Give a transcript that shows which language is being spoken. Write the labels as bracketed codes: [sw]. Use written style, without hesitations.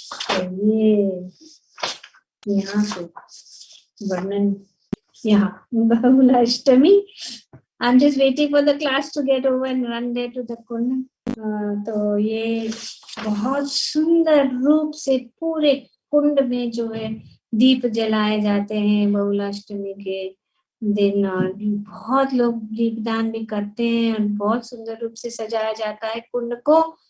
[hi] तो ये यहाँ पे वर्णन, यहाँ Bahulashtami. [en] I'm just waiting for the class to get over and run there to the kund. [hi] तो ये बहुत सुंदर रूप से पूरे कुंड में जो है दीप जलाए जाते हैं बहुलाष्टमी के दिन, और बहुत लोग दीपदान भी करते हैं और बहुत सुंदर रूप से सजाया जाता है कुंड को।